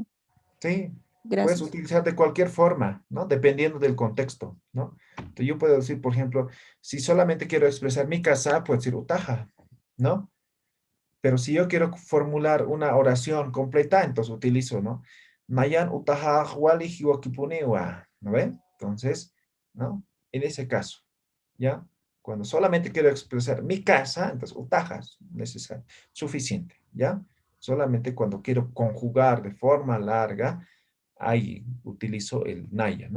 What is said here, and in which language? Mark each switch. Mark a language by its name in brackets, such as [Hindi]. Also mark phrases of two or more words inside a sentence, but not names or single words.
[Spanish] Sí, puedes Gracias. utilizar de cualquier forma, ¿no? Dependiendo del contexto, ¿no? Entonces yo puedo decir, por ejemplo, si solamente quiero expresar mi casa, puedo decir utaja, ¿no? Pero si yo quiero formular una oración completa, entonces utilizo, ¿no? [Aymara] Mayan utaja wali hiwakipunewa, [Spanish] ¿no ve? Entonces, ¿no? En ese caso, ¿ya? Cuando solamente quiero expresar mi casa, entonces utajas, necesario, suficiente, ¿ya? Solamente cuando quiero conjugar de forma larga, ahí utilizo el naya, ¿no?